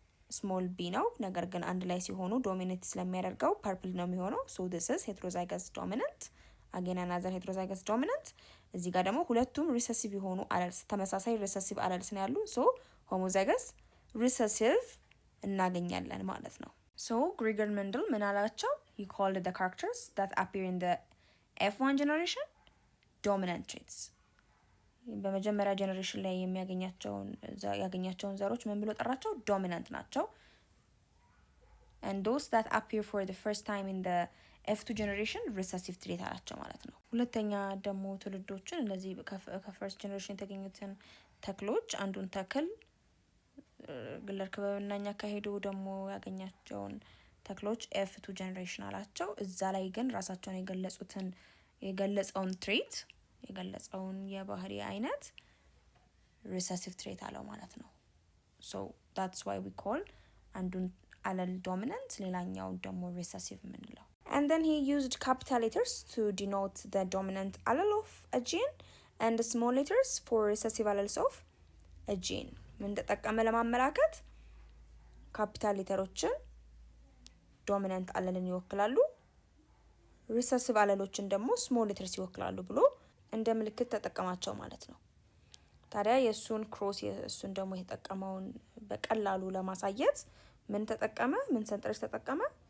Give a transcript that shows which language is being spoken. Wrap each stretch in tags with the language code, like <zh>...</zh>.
<am>ስሞል ቢ ነው። ነገር ግን አንድ ላይ ሲሆኑ ዶሚኔት ስለሚያደርገው ፐርፕል ነው የሚሆነው።</am> <en>so this is heterozygous dominant</en> <am>again another heterozygous dominant። እዚህ ጋር ደግሞ ሁለቱም ሪሰሲቭ የሆኑ አለልስ ተመሳሳይ ሪሰሲቭ አለልስ ነው ያሉ so homozygous recessive እናገኛለን ማለት ነው። so Gregor Mendel ምን አላቸው?</am> <en>he called the characters that appear in the F1 generation dominant traits።</en> <am>በመጀመሪያ ጀነሬሽን ላይ ያገኛቸውን ዘሮች ምን ብሎ ጠራቸው? ዶሚናንት ናቸው።</am> <en>and those that appear for the first time in the F2 generation recessive trait</en> <am>አላቸው ማለት ነው። ሁለተኛ ደግሞ ትውልዶችን እንደዚህ ከፈርስት ጀነሬሽን የተገኙትን ተክሎች አንዱን ተክል ግለር ክበብናኛ ካሄዱ ደግሞ ያገኛቸውን ተክሎች F2 ጀነሬሽን አላቸው። እዛ ላይ ግን ራሳቸውን የገለጸውን ትሬት የገለጸውን የባህሪ አይነት</am> <en>recessive trait አለው ማለት ነው። so that's why we call አንዱን allel dominant ሌላኛውን ደግሞ recessive የምንለው። and then he used capital letters to denote the dominant allele of a gene and small letters for recessive alleles of a gene።</en> <am>ምን ተጠቀመ ለማመላከት? ካፒታል ሌተሮችን ዶሚናንት አለልን ይወክላሉ፣ recessive አለሎችን ደግሞ small letters ይወክላሉ ብሎ እንደ ምልክት ተጠቀማቸው ማለት ነው። ታዲያ የሱን ክሮስ የሱን ደግሞ የተጠቀመውን በቀላሉ ለማሳየት ምን ተጠቀመ? ምን ሰንጠረዥ ተጠቀመ?</am>